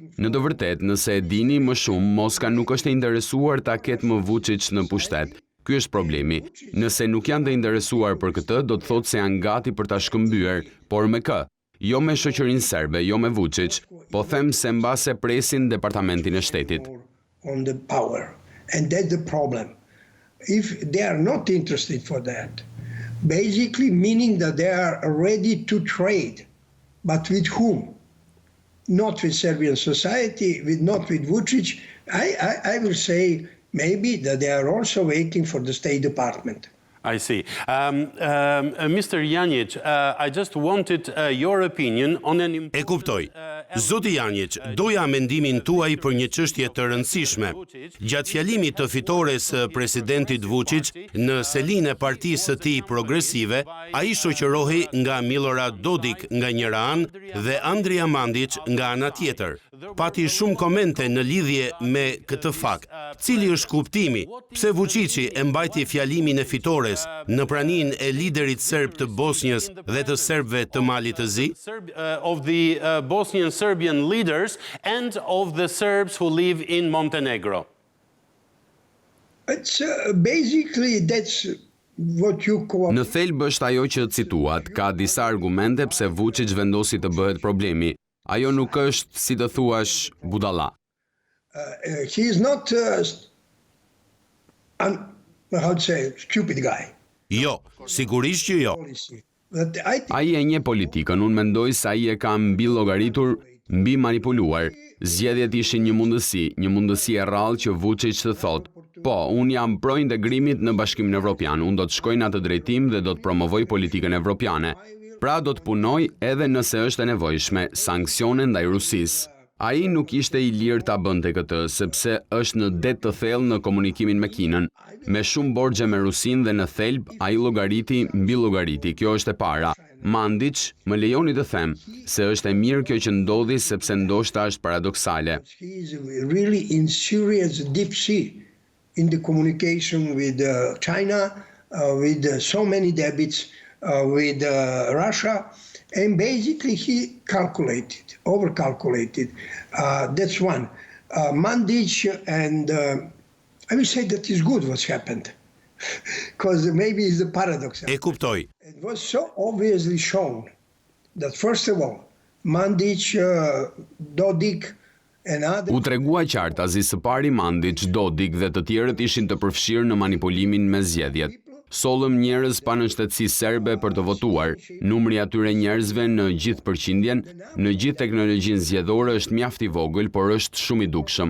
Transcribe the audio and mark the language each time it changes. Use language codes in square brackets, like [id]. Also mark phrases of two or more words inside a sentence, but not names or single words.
[sq] Në të vërtetë, nëse e dini më shumë, Moska nuk është e interesuar ta ketë më Vuçiç në pushtet. Ky është problemi. Nëse nuk janë të interesuar për këtë, do të thotë se janë gati për ta shkëmbyer, por me kë? Jo me shoqërinë serbe, jo me Vuçiç, po them se mbase presin departamentin e shtetit. [en] On the power. And that's the problem. If they are not interested for that, basically meaning that they are ready to trade, but with whom? Not with Serbian society, not with Vuçić. I will say maybe that they are also waiting for the State Department. I see. Mr. Janić, I just wanted your opinion on an... [sq] E kuptoj. Zoti Janić, doja mendimin tuaj për një çështje të rëndësishme. Gjatë fjalimit të fitores së presidentit Vuçić në selinë e partisë së tij progresive, ai shoqërohej nga Milorad Dodik nga njëra anë dhe Andrija Mandić nga ana tjetër. Pati shumë komente në lidhje me këtë fakt. Cili është kuptimi? Pse Vuçiçi e mbajti fjalimin e fitores në praninë e liderit serb të Bosnjës dhe të serbëve të Malit të Zi? [en] Of the Bosnian Serbian leaders and of the Serbs who live in Montenegro. It's basically that's what you call... [sq] Në thelb është ajo që cituat, ka disa argumente pse Vuçić vendosi të bëhet problemi. Ajo nuk është, si të thuash, budalla. [en] He is not how to say, stupid guy. [sq] Jo, sigurisht që jo. Ai e njeh politikën, unë mendoj se ai e ka mbi llogaritur, mbi manipuluar. Zgjedhjet ishin një mundësi e rrallë që Vuçić të thotë, po, unë jam pro integrimit në Bashkimin Evropian, unë do të shkoj në atë drejtim dhe do të promovoj politikën evropiane. Pra do të punoj edhe nëse është e nevojshme, sanksione ndaj Rusisë. Ai nuk ishte i lirë ta bënte këtë, sepse është në det të thellë në komunikimin me Kinën, me shumë borxhe me Rusinë dhe në thelb ai llogariti mbi llogariti. Kjo është e para. Mandić, më lejoni të them se është e mirë kjo që ndodhi sepse ndoshta është paradoksale. [en] He is really in serious deep sea in the communication with China, with so many debits with Russia, and basically he overcalculated. That's one. Mandić, and I will say that is good what's happened, because maybe it's a paradox. [sq] E kuptoj. [en] It was so obviously shown that first of all, Mandić, Dodik, and other... [sq] U tregua qartë azi së pari Mandić, Dodik dhe të tjerët ishin të përfshirë në manipulimin me zgjedhjet. Sollëm njerëz pa nënshtetësi serbe për të votuar. Numri atyre njerëzve në gjithë përqindjen, në gjithë teknologjinë zgjedhore është mjaft i vogël, por është shumë i dukshëm.